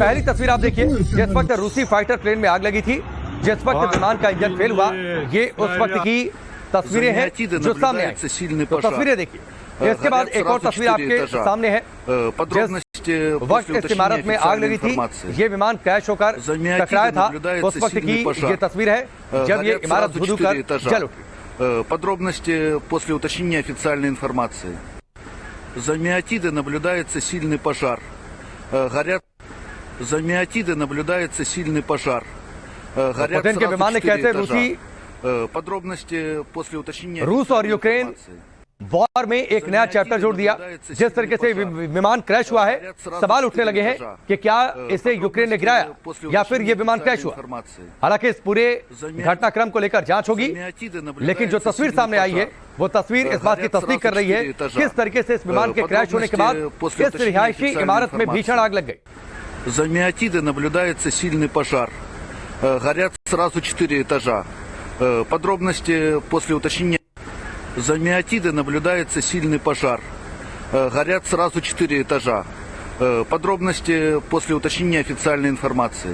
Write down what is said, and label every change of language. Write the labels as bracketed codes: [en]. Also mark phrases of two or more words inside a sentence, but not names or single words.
[hi] पहली तस्वीर आप देखिए, जिस वक्त रूसी फाइटर प्लेन में आग लगी थी, जिस वक्त विमान का इंजन फेल हुआ, ये उस वक्त की तस्वीरें हैं जो सामने आई। तो तस्वीरें देखिए। इसके बाद एक और तस्वीर आपके सामने है, जिस वक्त इस इमारत में आग लगी थी, ये विमान क्रैश होकर टकराया था, उस वक्त की ये तस्वीर है जब ये इमारत धू-धू कर जल उठी। [ru] Подробности после уточнения официальной информации. За Миотиды наблюдается сильный пожар. За Миотиды наблюдается сильный пожар. Горят сразу 4 этажа. Подробности после уточнения. [hi] रूस और यूक्रेन वॉर में एक नया चैप्टर जोड़ दिया। जिस तरीके से विमान क्रैश हुआ है, सवाल उठने लगे हैं कि क्या इसे यूक्रेन ने गिराया या फिर यह विमान क्रैश हुआ। हालांकि इस पूरे घटनाक्रम को लेकर जांच होगी, लेकिन जो तस्वीर सामने आई है वो तस्वीर इस बात की तस्दीक कर रही है किस तरीके से इस विमान के क्रैश होने के बाद इस रिहायशी इमारत में भीषण आग लग गई। [ru] За Миотиды наблюдается сильный пожар. Горят сразу 4 этажа. Подробности после уточнения. За Миотиды наблюдается сильный пожар. Горят сразу 4 этажа. Подробности после уточнения официальной информации.